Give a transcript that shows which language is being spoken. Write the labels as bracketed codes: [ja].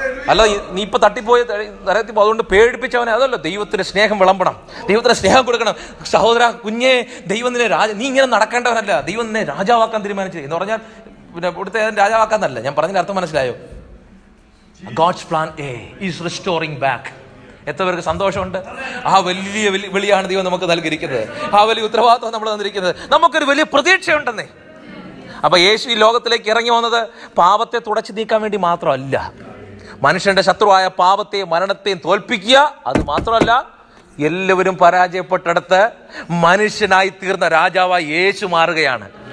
[ml] അല്ല, നീ ഇപ്പൊ തട്ടിപ്പോയി നരകത്തിൽ പോകും, അതുകൊണ്ട് പേടിപ്പിച്ചവനെ അതല്ല. ദൈവത്തിന്റെ സ്നേഹം വിളമ്പണം, ദൈവത്തിന് സ്നേഹം കൊടുക്കണം. സഹോദര, കുഞ്ഞെ, ദൈവം നിന്നെ നീ ഇങ്ങനെ നടക്കേണ്ടവനല്ല, ദൈവം നിന്നെ രാജാവാക്കാൻ തീരുമാനിച്ചു എന്ന് പറഞ്ഞാൽ പിന്നെ ഇവിടുത്തെ രാജാവാക്കാന്നല്ല. ഞാൻ പറഞ്ഞതിന്റെ അർത്ഥം മനസ്സിലായോ? [en] God's plan A is restoring back. [ml] എത്ര പേർക്ക് സന്തോഷമുണ്ട്? ആ വലിയ വിളിയാണ് ദൈവം നമുക്ക് നൽകിയിരിക്കുന്നത്. ആ വലിയ ഉത്തരവാദിത്വം നമ്മൾ തന്നിരിക്കുന്നത്. നമുക്കൊരു വലിയ പ്രതീക്ഷയുണ്ടെന്നേ. അപ്പൊ യേശു ഈ ലോകത്തിലേക്ക് ഇറങ്ങി വന്നത് പാപത്തെ തുടച്ചു നീക്കാൻ വേണ്ടി മാത്രമല്ല, മനുഷ്യന്റെ ശത്രുവായ പാപത്തെയും മരണത്തെയും തോൽപ്പിക്കുക. അത് മാത്രമല്ല, എല്ലാവരും പരാജയപ്പെട്ടെടുത്ത് മനുഷ്യനായി തീർന്ന രാജാവായി യേശു മാറുകയാണ്.